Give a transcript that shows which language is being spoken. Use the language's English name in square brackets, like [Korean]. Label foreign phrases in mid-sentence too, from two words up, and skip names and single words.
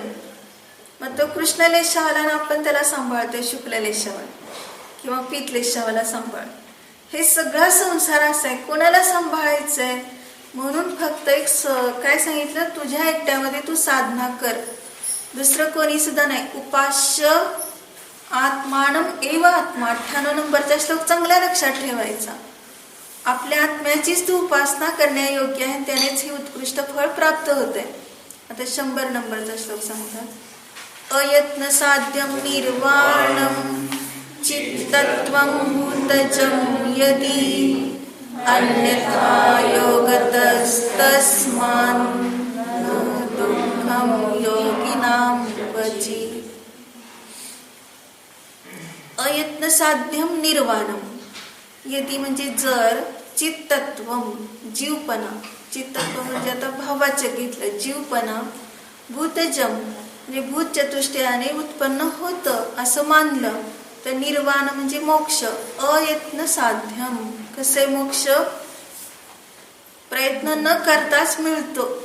[Marathi] मग तो कृष्ण लेशावाला ना आपण त्याला सांभाळतोय शुक्ल लेशावाला किंवा पीत लेशावाला सांभाळ. हे सगळा संसार असा आहे, कोणाला सांभाळायचंय? म्हणून फक्त एक काय सांगितलं? तुझ्या एकट्यामध्ये तू साधना कर, दुसरं कोणी सुद्धा नाही. [Sanskrit] उपास्य आत्मानम एव आत्मा. [Marathi] 98 नंबरचा श्लोक चांगल्या लक्षात ठेवायचा. आपल्या आत्म्याचीच तू उपासना करण्यायोग्य आहे, त्यानेच हे उत्कृष्ट फळ प्राप्त होते. आता 100 नंबरचा श्लोक सांगतात. [Sanskrit] अयत्न साध्यम निर्वाणम चित्तत्वं भूतजं यदि अन्यथा योगतस्तस्मान् दुःखं योगिनां वचि. अयत्न साध्यम निर्वाणम. [Marathi] यदि म्हणजे जर, चित्तत्वम जीवपणा. चित्तत्व म्हणजे आता भावाचं घेतलं, जीवपणा. भूतजम म्हणजे भूत चतुष्टयाने उत्पन्न होतं असं मानलं तर निर्वाण म्हणजे मोक्ष. [Sanskrit] अयत्न साध्यम. [Marathi] कसे मोक्ष? प्रयत्न न करताच मिळतो.